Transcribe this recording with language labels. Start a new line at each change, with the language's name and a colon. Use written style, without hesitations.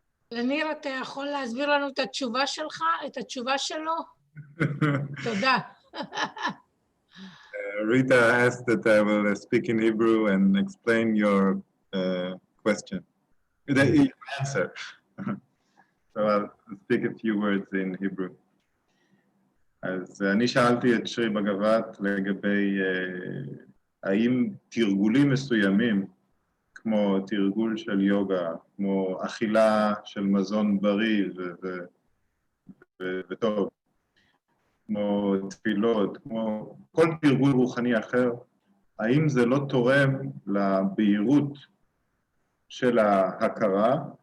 Hebrew: לניר, אתה יכול להסביר לנו את התשובה שלך, את התשובה שלו? תודה.
English: Rita asked that I will speak in Hebrew and explain your question, the answer. So I'll speak a few words in Hebrew.
Hebrew: אז אני שאלתי את שרי בגבת לגבי האם תרגולים מסוימים, כמו תרגול של יוגה, כמו אכילה של מזון בריא וטוב, כמו תפילות, כמו כל תרגול רוחני אחר, האם זה לא תורם לבהירות של ההכרה